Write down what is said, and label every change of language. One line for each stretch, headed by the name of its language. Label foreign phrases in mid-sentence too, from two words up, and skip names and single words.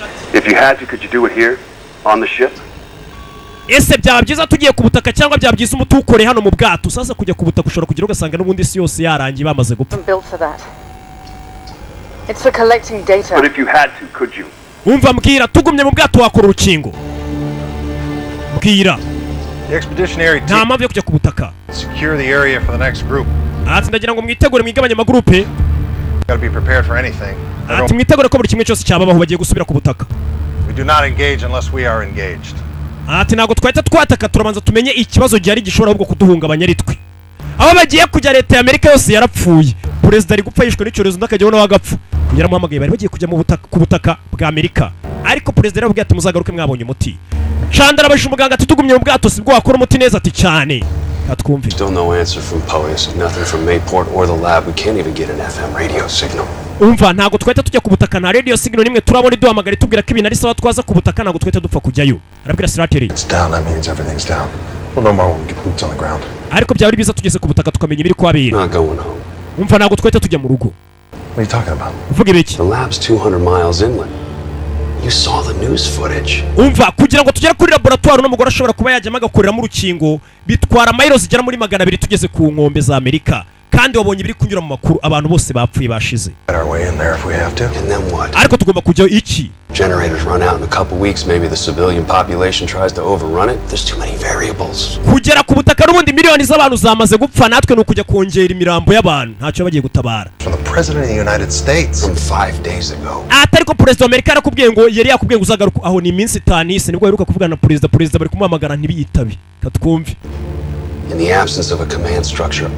English: If you had to, could you do it here on the ship?
Kinyarwanda: Ese byaba byiza tugiye ku butaka cyangwa byaba byiza umutukore hano mu bwato? Sasa kujya ku butaka ushobora kugira ugasanga n'ubundi isi yose yarangiye bamaze gupfa.
English: It's for collecting data. But if you had to, could you?
Kinyarwanda: Umva mbwira, tugumye mu bwato wakora urukingo? Mbwira.
English: The expeditionary team.
Kinyarwanda: Nta mpamvu yo kujya ku butaka.
English: Secure the area for the next group.
Kinyarwanda: Ati ndagira ngo mwitegure mwigabanye amagrupe.
English: Got to be prepared for anything.
Kinyarwanda: Ati mwitegure ko buri kimwe cyose cyababaho bagiye gusubira ku butaka.
English: We do not engage unless we are engaged.
Kinyarwanda: Ati ntago twahita twataka turabanza tumenye ikibazo gihari gishobora ahubwo kuduhungabanya ari twe. Abo bagiye kujya leta ya Amerika yose yarapfuye. Perezida ari gupfa yishwe n'icyorezo ndakajyaho nawe agapfa. Yaramuhamagaye bari bagiye kujya ku butaka bwa Amerika. Ariko perezida yarabwiye ati muzagaruke mwabonye umuti. Chandra abajije umuganga ati tugumye mu bwato sibwo wakora umuti neza ati cyane. Katwumve.
English: Still no answer from Poes, nothing from Mayport or the lab. We can't even get an FM radio signal.
Kinyarwanda: Umva ntago twahita tujya ku butaka na
English: radio signal
Kinyarwanda: nimwe turabona iduhamagara itubwira ko ibintu ari sawa twaza ku butaka ntago twahita dupfa kujyayo. Arabwira Strateri.
English: It's down, that means everything's down. Well, no more when we get boots on the ground.
Kinyarwanda: Ariko byari biza tugeze ku butaka tukamenya ibiri kwabera.
English: Not going home.
Kinyarwanda: Umva ntago twahita tujya mu rugo.
English: What are you talking about?
Kinyarwanda: Uvuga ibiki?
English: The lab's 200 miles inland. You saw the news footage.
Kinyarwanda: Umva kugira ngo tugere kuri laboratoire n'umugore ashobora kuba yajya magakorera mu rukingo bitwara miles zigera muri 200 tugeze ku nkombe za Amerika kandi wabonye ibiri kunyura mu makuru abantu bose bapfuye bashize. Ariko tugomba kujya iki?
English: Generators run out in a couple weeks, maybe the civilian population tries to overrun it. There's too many variables.
Kinyarwanda: Kugera ku butaka n'ubundi miliyoni z'abantu zamaze gupfa natwe no kujya kongera imirambo y'abantu ntacyo bagiye gutabara.
English: From the president of the United States from 5 days ago.
Kinyarwanda: Atariko president wa Amerika arakubwiye ngo yari yakubwiye ngo uzagaruka aho ni iminsi 5 ise nibwo heruka kuvugana na president bari kumuhamagara ntibiyitabe. Katwumve.
English: In the absence of a command structure